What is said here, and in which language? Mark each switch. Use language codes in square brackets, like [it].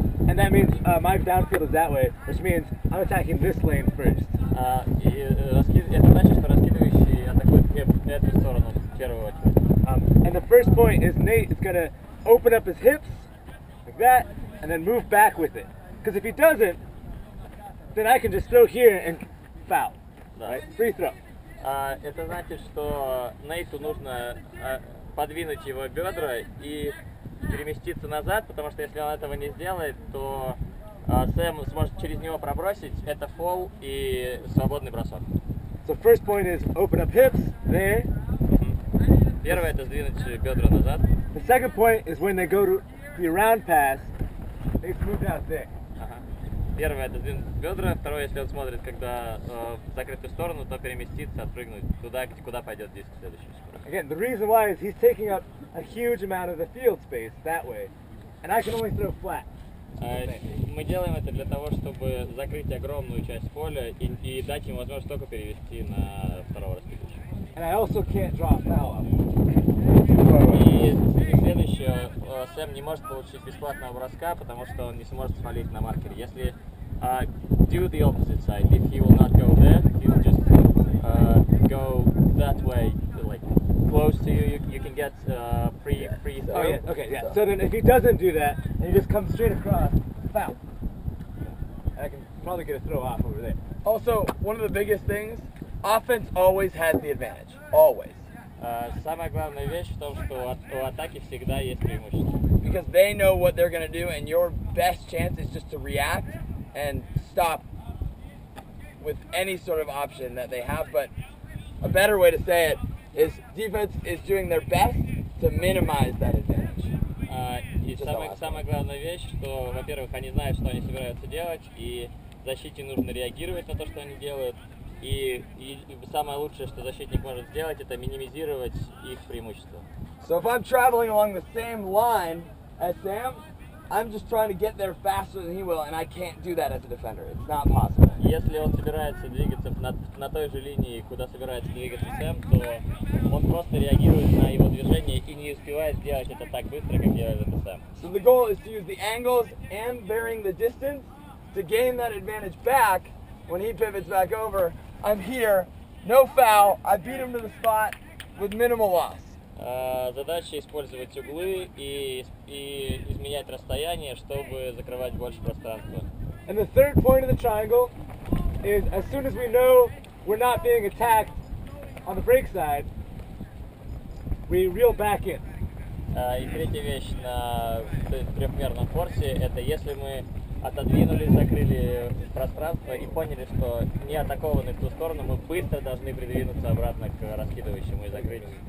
[en] And that means my downfield is that way, which means I'm attacking this lane first. [ru] Это значит, что раскидывающий атакует эту сторону в первую очередь. [en] And the first point is Nate is going to open up his hips like that and then move back with it. Because if he doesn't, then I can just throw here and foul. Right? Free throw. [ru] Это значит, что Нейту нужно подвинуть его бедра и переместиться назад, потому что если он этого не сделает, то Сэм сможет через него пробросить. Это фол и свободный бросок. [en] So first point is open up hips there. [ru] Первое это сдвинуть бедра назад. [en] The second point is when they go to the around pass, they move out there. [ru] Первое это сдвинуть бедра, второе, если он смотрит, когда в закрытую сторону, то переместиться, отпрыгнуть туда, куда пойдет диск следующий. [en] Again, the reason why is he's taking up a huge amount of the field space that way, and I can only throw flat. [ru] Мы делаем это для того, чтобы закрыть огромную часть поля и дать ему возможность только перевести на второго раскидывающего. [en] And I also can't draw a foul. [ru] И следующее, Сэм не может получить бесплатного броска, потому что он не сможет свалить на маркере. Если [en] do the opposite side, if he will not go there, he will just go that way, like close to you. You can get free throw. Oh yeah, okay, yeah. So then if he doesn't do that, and he just comes straight across, foul. And I can probably get a throw off over there. Also, one of the biggest things, offense always has the advantage. Always. [ru] Самая главная вещь в том, что у атаки всегда есть преимущество. [en] Because they know what they're going to do, and your best chance is just to react and stop with any sort of option that they have. But a better way to say it is defense is doing their best to minimize that advantage. [ru] И самая главная вещь, что, во-первых, они знают, что они собираются делать, и защите нужно реагировать на то, что они делают. И самое лучшее, что защитник может сделать, это минимизировать их преимущество. [en] So if I'm traveling along the same line as Sam, I'm just trying to get there faster than he will, and I can't do that as a defender. It's not possible. [ru] Если он собирается двигаться на той же линии, куда собирается двигаться Сэм, то он просто реагирует на его движение и не успевает сделать это так быстро, как делает это Сэм. [en] So the goal is to use the angles and varying the distance to gain that advantage back when he pivots back over. I'm here, no foul, I beat him to the spot with minimal loss. [ru] Задача использовать углы и изменять расстояние, чтобы закрывать больше пространства. [en] And the third point of the triangle is as soon as we know we're not being attacked on the break side, we reel back in. [ru] И третья вещь на трехмерном форсе, это если мы отодвинулись, закрыли пространство и поняли, что не атакованы в ту сторону, мы быстро должны придвинуться обратно к раскидывающему и закрыть.